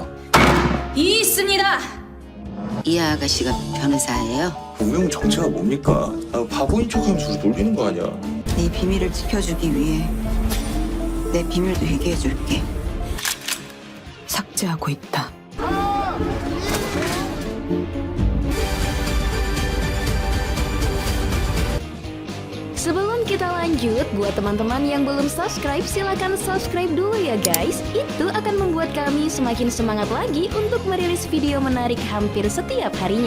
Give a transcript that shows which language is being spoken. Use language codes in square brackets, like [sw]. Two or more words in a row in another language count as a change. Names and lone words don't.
[ko] 이 있습니다. 이 아가씨가 변호사예요? 운명 정체가 뭡니까? 바보인 척하면서 우리 놀리는 거 아니야? 네 비밀을 지켜주기 위해 내 비밀도 얘기해줄게. 삭제하고 있다. [id] Sebelum kita lanjut, buat teman-teman yang belum subscribe, silakan subscribe dulu ya guys. Itu akan membuat kami semakin semangat lagi untuk merilis video menarik hampir setiap harinya.